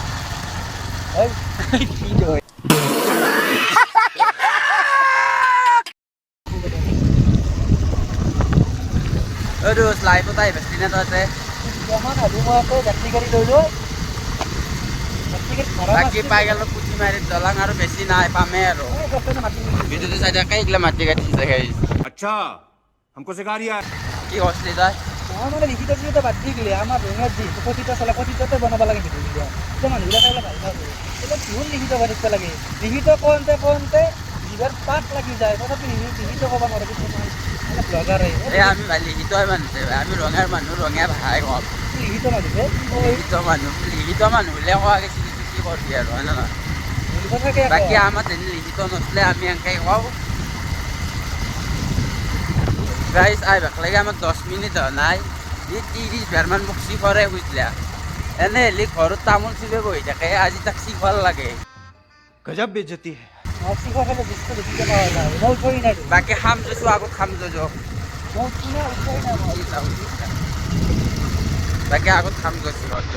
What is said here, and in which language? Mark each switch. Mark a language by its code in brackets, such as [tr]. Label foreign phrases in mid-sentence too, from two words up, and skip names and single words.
[as] এইটো লাইফত আহি বেছি নে তহঁতে? বাকী পাই গেলো পুঠিমাৰিত দলং, আৰু বেছি নাই, পামেই আৰু। ভিডিঅ'টো চাই থাক। এইগিলা মাটি কাটিছে গাইজ। [hi] अच्छा हमको सिखा रिया है। [as] কি কৈছিলি তই? মানে লিখিত বাদ দি দিলে আমাৰ ৰঙত যিহেতু কথিত চলে, কথিততে বনাব লাগে ভিডিঅ'বিলাক। এতিয়া মানুহবিলাকে অলপ ভাল পাব। এতিয়া কিহৰ লিখিত পাতিব লাগে? লিখিত কওঁতে কওঁতে জিভাৰ পাত লাগি যায়, তথাপি লিখিত ক'ব নোৱাৰে কিছুমান ব্লগাৰে। এই আমি লিখিত মানুহ, আমি ৰঙাৰ মানুহ, ৰঙীয়া ভাষাই কম। লিখিত মানুহে লিখিত মানুহ বুলিয়ে কোৱা গৈছে, কি কৰবি আৰু, হয় নে নহয়? বাকী আমাৰ যেনে লিখিত নচলে, আমি এনেকৈ কওঁ। গাইজ আহিবাক লাগে আমাক 10 মিনিট হোৱা নাই, ই 30 বাৰমান মোক চিখৰে বুজিলা। এনে হেলি ঘৰত তামোল চিপে বহি থাকে, আজি তাক চিখৰ লাগে। [hi] गजब बेइज्जती है। [as] বাকী খাম যছো, আগত খাম যো। বাকী আগত খাম গৈছো ঘৰটো।